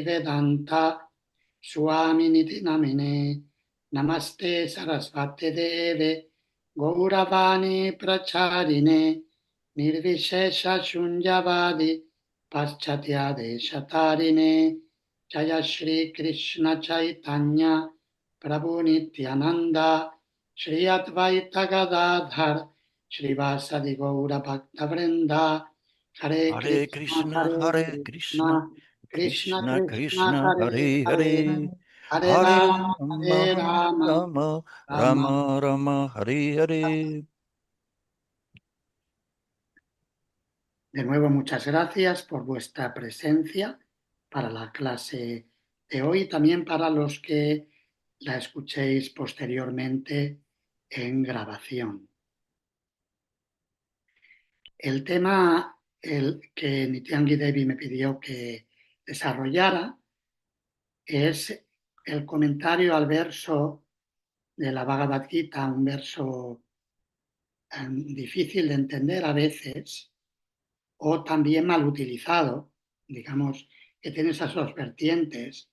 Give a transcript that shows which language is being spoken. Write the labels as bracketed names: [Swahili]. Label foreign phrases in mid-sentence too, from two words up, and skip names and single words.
[Sanskrit] वेदान्त स्वामिन् इति नामिने नमस्ते सारस्वते देवे गौरवाणी प्रचारिणे निर्विशेष शून्यवादि पाश्चात्य देशतारिणे जय श्री कृष्ण चैतन्य प्रभु नित्यानन्द श्री अद्वैत गदाधर श्रीवासादि गौर भक्त वृन्द हरे Hare Krishna कृष्ण, हरे कृष्ण, Krishna Krishna Krishna Krishna, Hare Hare Hare Hare, Hare Hare राम हरे Rama, Rama Rama Rama. राम, राम हरे हरे. [Spanish] De nuevo, muchas gracias por vuestra presencia para la clase de hoy, también para los que la escuchéis posteriormente en grabación. El tema que Nityangi Devi me pidió que desarrollara es el comentario al verso de la Bhagavad Gita, un verso difícil de entender a veces o también mal utilizado, digamos que tiene esas dos vertientes.